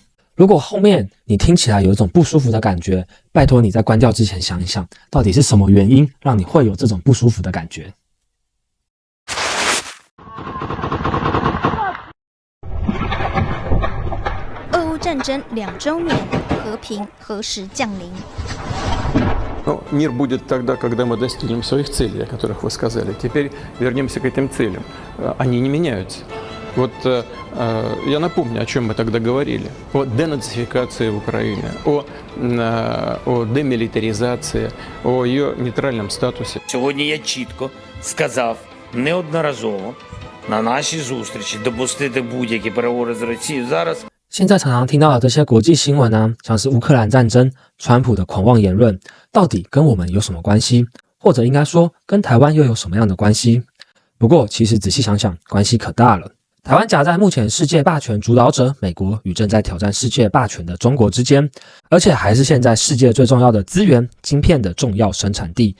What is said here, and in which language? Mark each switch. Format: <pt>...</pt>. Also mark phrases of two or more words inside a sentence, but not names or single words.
<zh>如果后面你听起来有一种不舒服的感觉，拜托你在关掉之前想一想，到底是什么原因让你会有这种不舒服的感觉。俄乌战争2周年，和平何时降临？</zh> <ru>Мир будет тогда, когда мы достигнем своих целей, о которых вы сказали. Теперь вернемся к этим целям. Они не меняются. Вот я напомню, о чем мы тогда говорили. О денацификации Украины, о демилитаризации, о ее нейтральном статусе.</ru> <uk>Сьогодні я чітко сказав неодноразово на нашій зустрічі допустити будь-які переговори з Росією зараз.</uk> <zh>现在常常听到的这些国际新闻啊，像是乌克兰战争、川普的狂妄言论，到底跟我们有什么关系？或者应该说，跟台湾又有什么样的关系？不过，其实仔细想想，关系可大了。台湾夹在目前世界霸权主导者美国与正在挑战世界霸权的中国之间，而且还是现在世界最重要的资源晶片的重要生产地。</zh>